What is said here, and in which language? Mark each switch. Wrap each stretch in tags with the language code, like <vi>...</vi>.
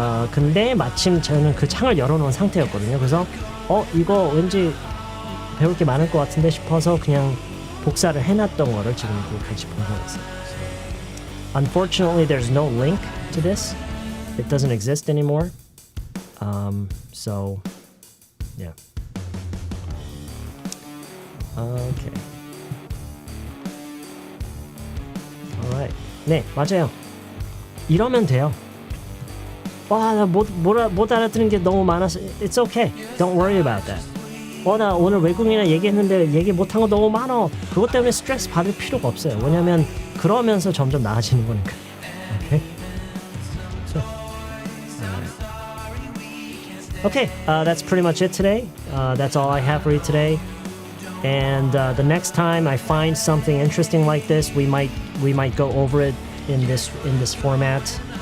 <ko>근데 마침 저는 그 창을 열어놓은 상태였거든요. 그래서 이거 왠지 배울 게 많을 것 같은데 싶어서 그냥 복사를 해놨던 거를 지금 같이 보고 있어요.</ko> <en>Unfortunately, there's no link to this. It doesn't exist anymore. So, yeah. Okay.</en> <ko>Alright. 네, 맞아요. 이러면 돼요. 와, 나 못 알아듣는 게 너무 많아서</ko> <en>It's okay. Don't worry about that.</en> <ko>나 오늘 외국인이랑 얘기했는데 얘기 못한 거 너무 많아. 그것 때문에 스트레스 받을 필요가 없어요. 왜냐면 그러면서 점점 나아지는 거니까.</ko> <en>Okay? So, okay, that's pretty much it today. That's all I have for you today. And the next time I find something interesting like this, we might go over it in this format.</en>